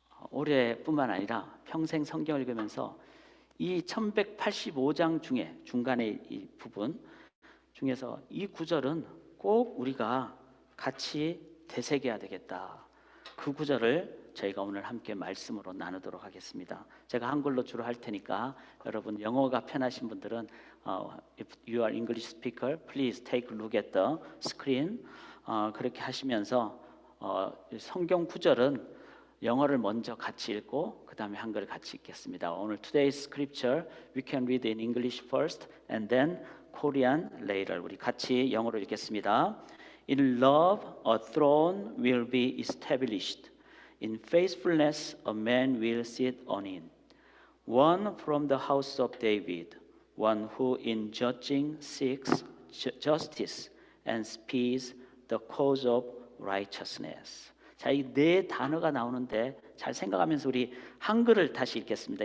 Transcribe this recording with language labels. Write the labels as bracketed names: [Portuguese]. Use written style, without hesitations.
[Korean] 올해뿐만 아니라 평생 성경을 읽으면서 이 1185장 중에 중간에 이 부분 중에서 이 구절은 꼭 우리가 같이 되새겨야 되겠다. 그 구절을 저희가 오늘 함께 말씀으로 나누도록 하겠습니다. 제가 한글로 주로 할 테니까 여러분 영어가 편하신 분들은 [English] if you are English speaker, please take a look at the screen. [Korean] 그렇게 하시면서 성경 구절은 영어를 먼저 같이 읽고 그 다음에 한글을 같이 읽겠습니다. [English] 오늘 today's scripture we can read in English first and then Korean later. [Korean] 우리 같이 영어로 읽겠습니다. [English] In love a throne will be established. In faithfulness a man will sit on it. One from the house of David, one who in judging seeks justice and speeds the cause of righteousness. [Korean] 자, 이 네 단어가 나오는데 잘 생각하면서 우리 한글을 다시 읽겠습니다.